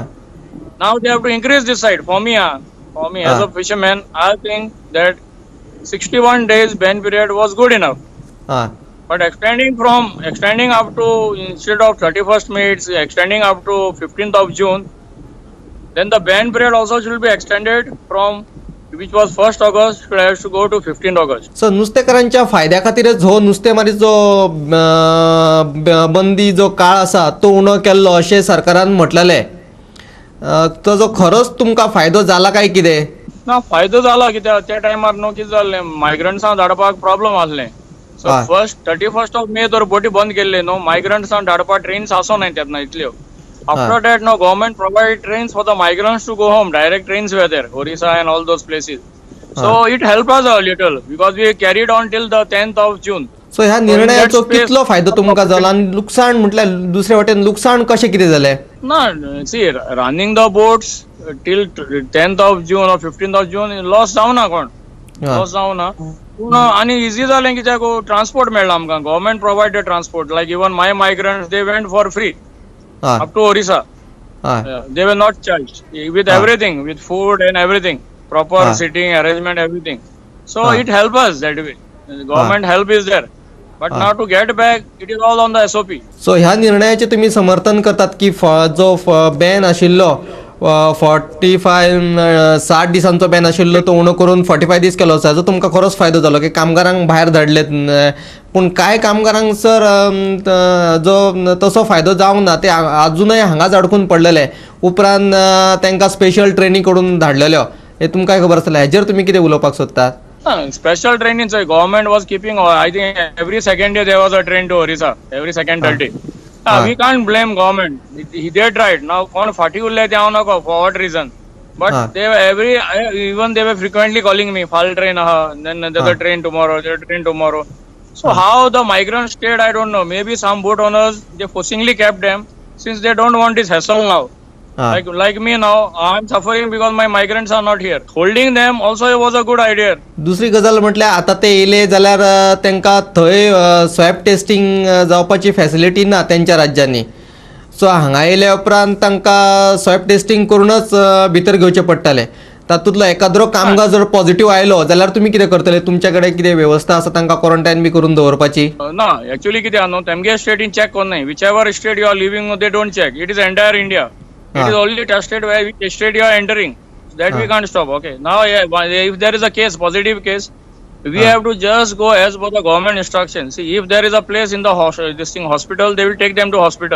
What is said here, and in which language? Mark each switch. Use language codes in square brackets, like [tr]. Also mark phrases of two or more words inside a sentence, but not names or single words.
[en] Now they have to increase this side. For me as a fisherman, I think that 61 days ban period was good enough. [kok] हय [en] But extending up to, instead of 31st May, it's extending up to 15th of June. Then the ban period also should be extended from, which was 1st August, should have to go to 15th August. [kok] सो नुस्तेकारांच्या फायद्या खातीरच हो नुस्तेमारीचो बंदी जो काळ आसा तो उणो केल्लो अशें सरकारान म्हटलेलें. ताजो खरोच तुमकां फायदो जाला काय कितें? ना फायदो जाला कित्याक त्या टायमार न्हू कितें जाल्लें, मायग्रंट्सांक धाडपाक प्रॉब्लम आसलें. सो हय. [en] 31st of May [kok] तर बोटी बंद केल्ले न्हू, मायग्रंट्सांक धाडपाक ट्रेन्स आसोनाय तेन्ना इतल्यो. [en] After that, no, government provide trains for the migrants to go home. Direct trains were there, Orissa and all those places. So it helped us a little because we carried on till the 10th of June. [kok] सो ह्या निर्णयाचो space- कितलो फायदो तुमकां जाला आनी लुकसाण म्हटल्यार दुसरे वटेन लुकसाण कशें कितें जालें? [en] No, see, running the boats till 10th of June or 15th of June, loss [kok] जावना कोण. Loss जावना. पूण आनी इजी जालें कित्याक ट्रान्सपोर्ट मेळ्ळा आमकां. [en] Government provided transport. Like even my migrants they went for free [kok] हय [en] up to Orissa. [kok] हय [en] They were not charged with everything, with food and everything, proper Ah. sitting arrangement, everything. So Ah. it helps us that way. The government help is there, but Ah. now to get back, it is all on the SOP. [kok] सो ह्या निर्णयाचे तुम्ही समर्थन करतात की जो बॅन आशिल्लो 60 दिसांचो बॅन आशिल्लो तो उणो करून 45 दीस केलो आसा जो तुमकां खरोच फायदो जालो की कामगारांक भायर धाडलेत. पूण कांय कामगारांक सर जो तसो फायदो जावंक ना ते अजूनय हांगाच अडकून पडलेले. उपरांत तांकां स्पेशल ट्रेनी कडून धाडलेल्यो. हे तुमकां खबर आसतलें. हेजेर तुमी कितें उलोवपाक सोदतात? [en] Special trainings, government was keeping, I think every second day there was a train to Orissa, every second third day. We can't blame government. They tried. Now, kon fati ulle they are not for what reason? But they were even they were frequently calling me, fall train, then another train tomorrow, the train tomorrow. So how the migrants stayed, I don't know. Maybe some boat owners, they forcingly kept them since they don't want this hassle now. Like me now, I'm suffering because my migrants are not here. Holding them also was a good idea. [kok] दुसरी गजाल म्हटल्यार आतां ते येयले जाल्यार तांकां थंय स्वॅब टेस्टिंग जावपाची फॅसिलिटी ना तेंच्या राज्यांनी. सो हांगा येयल्या उपरांत तांकां स्वॅब टेस्टिंग करूनच भितर घेवचें पडटलें. तातूंतलो एकाद्रो कामगार जर पॉझिटिव्ह आयलो जाल्यार तुमी कितें करतले? तुमचे कडेन कितें वेवस्था आसा तांकां क्वॉरंटायन बी करून दवरपाची? [en] No, actually [kok] कितें न्हू, तेमगे स्टेट इन चेक कोन्नाय. [en] Whichever state you are living, they don't check. It is entire India. It is only tested where which state you are entering. That we can't stop. Okay. Now, if there is a case, positive case, we have to just go as per the government instructions. See, if there is a place in the hospital, they will take them to hospital.